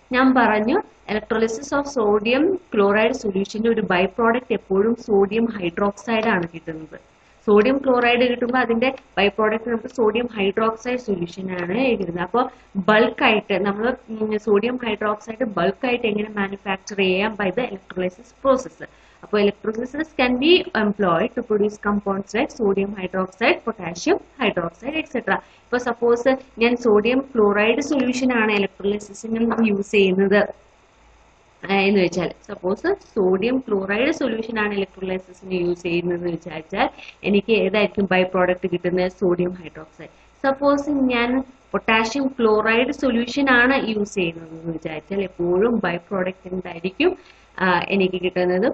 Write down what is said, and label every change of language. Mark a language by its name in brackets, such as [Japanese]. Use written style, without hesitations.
[Malayalam] ഞാൻ പറഞ്ഞു electrolysis of sodium chloride സൊല്യൂഷന്റെ ഒരു ബൈ പ്രോഡക്റ്റ് എപ്പോഴും സോഡിയം ഹൈഡ്രോക്സൈഡ് ആണ് കിട്ടുന്നത്. സോഡിയം ക്ലോറൈഡ് കിട്ടുമ്പോൾ അതിന്റെ ബൈ പ്രോഡക്റ്റ് നമുക്ക് സോഡിയം ഹൈഡ്രോക്സൈഡ് സൊല്യൂഷൻ ആണ് കിട്ടുന്നത്. അപ്പോൾ ബൾക്കായിട്ട് നമ്മൾ സോഡിയം ഹൈഡ്രോക്സൈഡ് ബൾക്കായിട്ട് എങ്ങനെ മാനുഫാക്ചർ ചെയ്യാം? [English] By the electrolysis process. [Malayalam] അപ്പോൾ [English] Electrolysis can be employed to produce compounds like sodium hydroxide, potassium hydroxide, etc. [Malayalam] ഇപ്പോൾ സപ്പോസ് ഞാൻ സോഡിയം ക്ലോറൈഡ് സൊല്യൂഷൻ ആണ് ഇലക്ട്രോലിസിസിന് യൂസ് ചെയ്യുന്നത് എന്ന് വെച്ചാൽ സപ്പോസ് സോഡിയം ക്ലോറൈഡ് സൊല്യൂഷൻ ആണ് ഇലക്ട്രോലൈസിസിന് യൂസ് ചെയ്യുന്നതെന്ന് വിചാരിച്ചാൽ എനിക്ക് ഏതായിരിക്കും ബൈ പ്രോഡക്റ്റ് കിട്ടുന്നത്? Sodium hydroxide. സപ്പോസ് ഞാൻ പൊട്ടാഷ്യം ക്ലോറൈഡ് സൊല്യൂഷൻ ആണ് യൂസ് ചെയ്യുന്നതെന്ന് വിചാരിച്ചാൽ എപ്പോഴും ബൈ പ്രോഡക്റ്റ് എന്തായിരിക്കും എനിക്ക് കിട്ടുന്നത്?